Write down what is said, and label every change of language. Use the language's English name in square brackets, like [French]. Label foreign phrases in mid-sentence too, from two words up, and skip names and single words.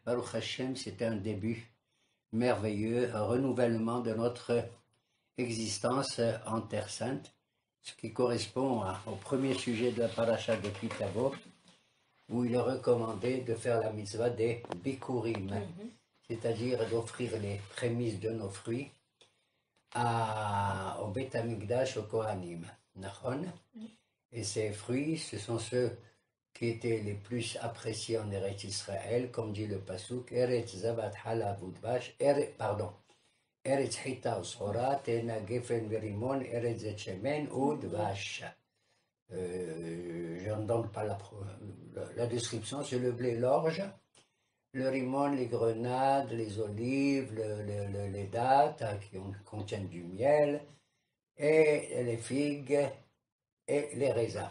[Hebrew] ברוך השם, [French] c'était un début merveilleux, un renouvellement de notre existence en Terre Sainte, ce qui correspond au premier sujet de la paracha de Kitavo, où il est recommandé de faire la mitzvah des bikurim, c'est-à-dire d'offrir les prémices de nos fruits au [Hebrew] בית המקדש, [French] au Kohanim. Et ces fruits, ce sont ceux qui étaient les plus appréciés en Eretz Israël, comme dit le Pasuk, [Hebrew] ארץ זבת חלב ודבש, ארץ חטה ושעורה, תאנה גפן ורמון, ארץ שמן ודבש. [French] Je ne donne pas la description, c'est le blé, l'orge, le rimon, les grenades, les olives, les dattes qui contiennent du miel, et les figues et les raisins.